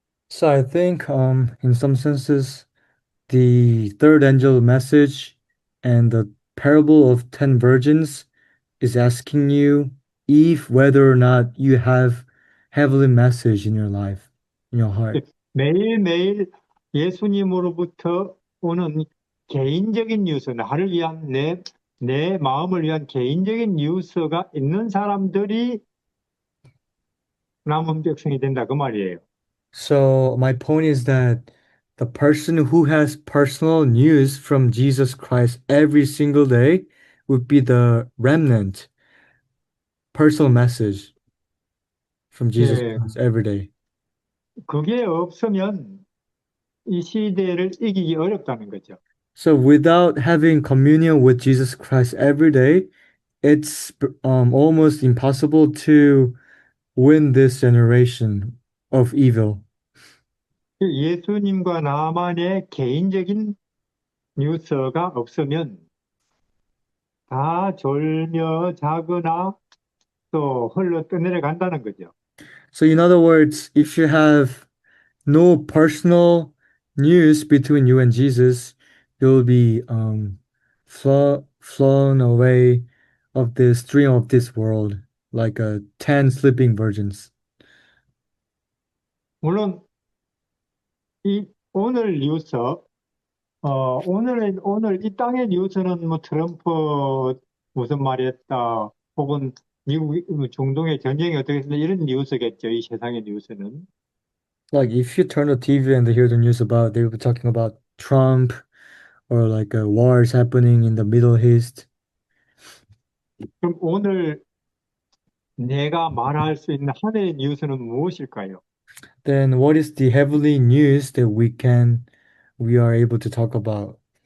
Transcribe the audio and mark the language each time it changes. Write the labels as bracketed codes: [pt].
[en] So I think in some senses the third angel message and the parable of 10 virgins is asking you if whether or not you have heavenly message in your life, in your heart. [ko] 매일매일 예수님으로부터 오는 개인적인 뉴스, 나를 위한 내 마음을 위한 개인적인 뉴스가 있는 사람들이 남은 백성이 된다 그 말이에요. [en] So my point is that the person who has personal news from Jesus Christ every single day would be the remnant, personal message from Jesus [ko] 예, [en] Christ every day. [ko] 그게 없으면 이 시대를 이기기 어렵다는 거죠. [en] So without having communion with Jesus Christ every day, it's almost impossible to win this generation of evil. [ko] 예수님과 나만의 개인적인 뉴스가 없으면 다 졸며 자거나 또 흘러 떠내려 간다는 거죠. [en] So in other words, if you have no personal news between you and Jesus, you'll be flown away of the stream of this world like 10 sleeping virgins. [ko] 물론 이 오늘 뉴스, 오늘 이 땅의 뉴스는 뭐 트럼프 무슨 말 했다, 혹은 미국, 중동의 전쟁이 어떻게 됐다, 이런 뉴스겠죠, 이 세상의 뉴스는. [en] Like if you turn the TV and they hear the news about, they will be talking about Trump or like wars happening in the Middle East. [ko] 그럼 오늘 내가 말할 수 있는 하늘의 뉴스는 무엇일까요? [en] Then what is the heavenly news that we are able to talk about?